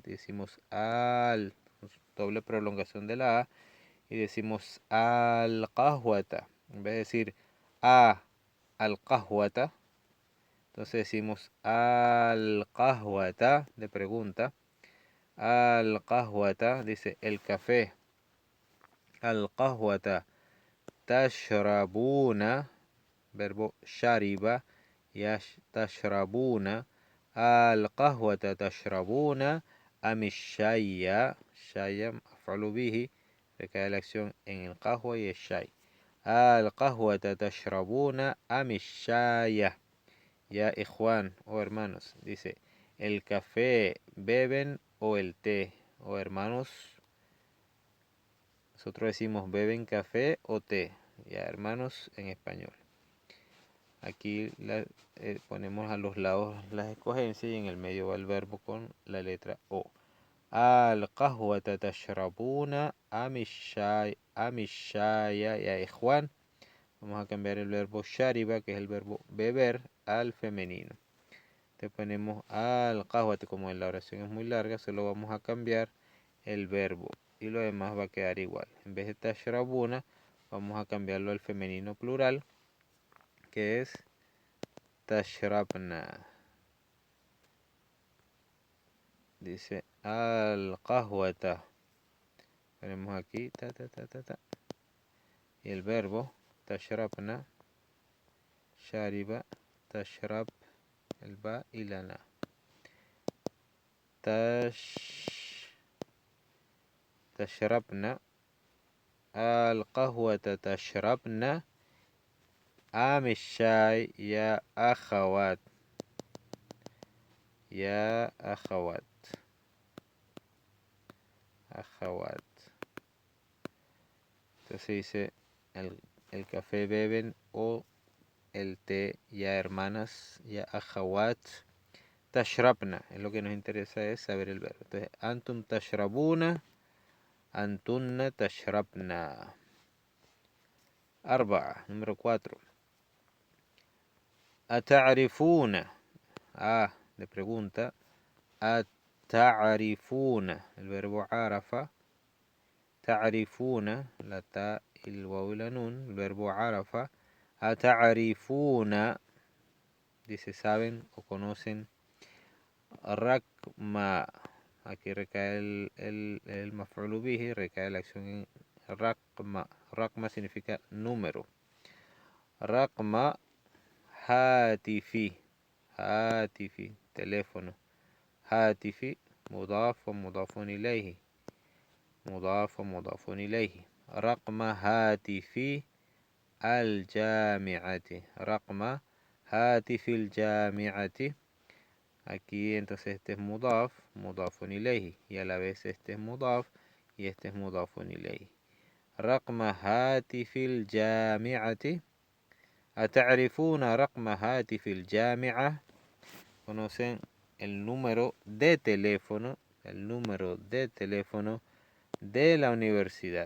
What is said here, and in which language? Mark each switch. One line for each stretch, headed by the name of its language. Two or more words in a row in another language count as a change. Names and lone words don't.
Spanish: Decimos al, doble prolongación de la a, y decimos
Arabic: القهوة.
Spanish: En vez de decir
Arabic: القهوة,
Spanish: entonces decimos al-qahwata de pregunta. Al-qahwata dice el café.
Arabic: القهوة تشربون, verbo shariba, tashrabuna. القهوة تشربون أم الشاي. شاي، مفعول به,
Spanish: recae la acción en el qahwa y el shay.
Arabic: القهوة تشربون أم الشاي.
Spanish: Ya, Juan o hermanos, dice, el café beben o el té, o hermanos, nosotros decimos beben café o té, ya, hermanos en español. Aquí ponemos a los lados las escogencias y en el medio va el verbo con la letra O.
Arabic: القهوة تشربون أم الشاي,
Spanish: ya, Juan. Vamos a cambiar el verbo shariba, que es el verbo beber, al femenino. Te ponemos al-qahwata, como en la oración es muy larga, solo vamos a cambiar el verbo y lo demás va a quedar igual. En vez de tashrabuna, vamos a cambiarlo al femenino plural, que es tashrabna. Dice al-qahwata. Ponemos aquí y el verbo
Arabic: تشربن، شرب، تشرب,
Spanish: el ba y la na.
Arabic: تشربنا. القهوة تشربنا أم الشاي يا أخوات. يا أخوات. أخوات.
Spanish: Entonces dice el café beben o el té, ya hermanas,
Arabic: يا أخوات.
Spanish: Tashrabna, es lo que nos interesa es saber el verbo. Entonces,
Arabic: أنتم تشربون، أنتن تشربن. Arba'a,
Spanish: número 4. Ata'rifuna. De pregunta. Ata'rifuna, el verbo arafa. Ta'rifuna, la ta, el waw y la nun, el verbo arafa. Ata'rifuna, dice saben o conocen. Rakma, aquí recae el
Arabic: مفعول به,
Spanish: recae la acción en rakma. Rakma significa número.
Arabic: رقم هاتفي.
Spanish: Hatifi, teléfono. Hatifi,
Arabic: مضاف ومضاف إليه. مضاف ومضاف إليه. رقم هاتف الجامعة. رقم هاتف الجامعة.
Spanish: Aquí entonces este es
Arabic: مضاف، مضاف إليه.
Spanish: Y a la vez este es mudaf y este es
Arabic: مضاف إليه. رقم هاتف الجامعة. أتعرفون رقم هاتف الجامعة.
Spanish: ¿Conocen el número de teléfono? El número de teléfono de la universidad.